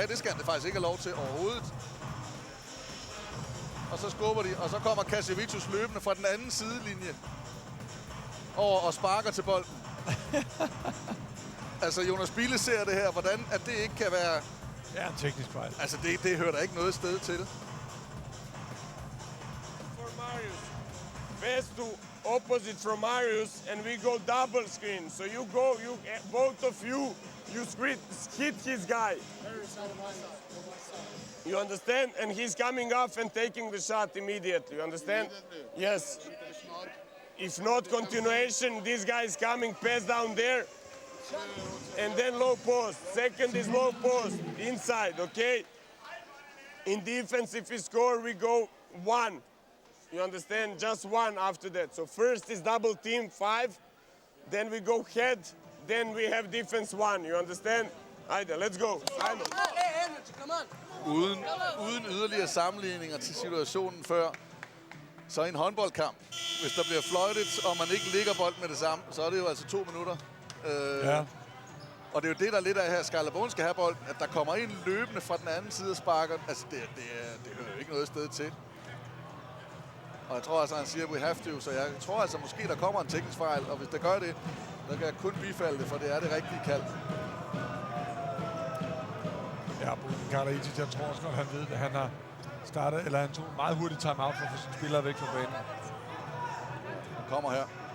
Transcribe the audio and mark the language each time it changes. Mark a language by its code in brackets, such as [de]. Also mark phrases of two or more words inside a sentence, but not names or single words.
[da] Det skal han faktisk ikke have lov til overhovedet. Og så skubber de, og så kommer Kasavicius løbende fra den anden sidelinje over og sparker til bolden. Altså, Jonas Bille ser det her, hvordan at det ikke kan være... Ja, en teknisk fejl. Altså, det hører der ikke noget sted til. [en] For Marius. Pass to opposite from Marius, and we go double screen. So you go, both of you hit his guy. You understand? And he's coming off and taking the shot immediately. You understand? Yes. If not continuation, this guy is coming, pass down there. And then low post. Second is low post, inside, okay? In defense, if we score, we go 1. You understand? Just 1 after that. So first is double team, 5. Then we go head. Then we have defense 1. You understand? Aida, let's go. Simon. [da] Uden yderligere sammenligninger til situationen før, så i en håndboldkamp, hvis der bliver fløjtet, og man ikke ligger bolden med det samme, så er det jo altså 2 minutter. Ja. Og det er jo det, der lidt af her. Skyler Bowling skal have bolden, at der kommer en løbende fra den anden side og sparker. Altså, det hører jo ikke noget sted til. Og jeg tror altså, han siger, [en] we have to, [da] så jeg tror altså, måske der kommer en teknisk fejl, og hvis der gør det, der kan jeg kun bifalde det, for det er det rigtige kald. Ja, Karaisic, jeg tror også godt, han ved, at han har startet, eller han tog meget hurtigt timeout for at få sine spillere væk fra banen. Han kommer her.